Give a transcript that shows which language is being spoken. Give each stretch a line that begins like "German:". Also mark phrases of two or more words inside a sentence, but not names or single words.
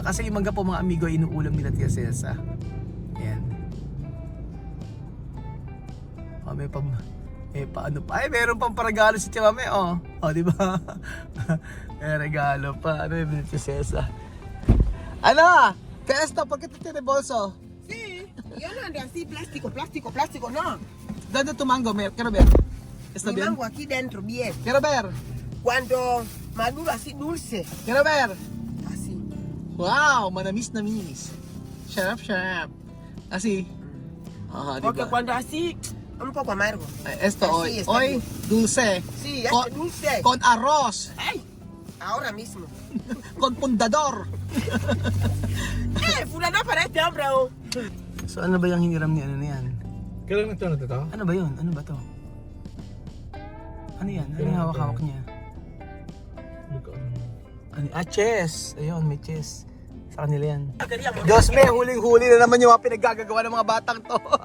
Filipino: Kasi yung mangga po mga amigo inuulam nila Tia Cesa. Ayan. Eh, paano pa? Ay, meron pang paragalo si Tia Mame, oh. Oh, di ba? May regalo pa. Ano yung binit si Cesa? Ano?
Spanish: Testo, ¿por qué te tiene bolso? Sí, yo no ando así, plástico, no. ¿Dónde tu mango? Quiero ver. ¿Está Mi bien? mango aquí dentro, bien. Quiero ver. Cuando maduro así dulce, Quiero ver. así.
Filipino: Wow, manamis na minis. Sharap, sharap.
Spanish: Así. Ajá, Porque diba? cuando así, un poco amargo. Esto Así hoy. está Hoy, bien. dulce. Sí, este Con, dulce. con arroz. Ay, ahora mismo. Con pundador. Fulano para este hombre. Oh.
Filipino: So ano ba yung hiniram ni ano na yan? Kailan ito na ito? Ano ba yun? Ano ba to? Ano yan? Ano yung hawak-hawak niya? Ano? Ah, chess! Ayun, may chess. Sa kanila yan. Diyos me, huling-huli na naman yung mga pinaggagawa ng mga batang to.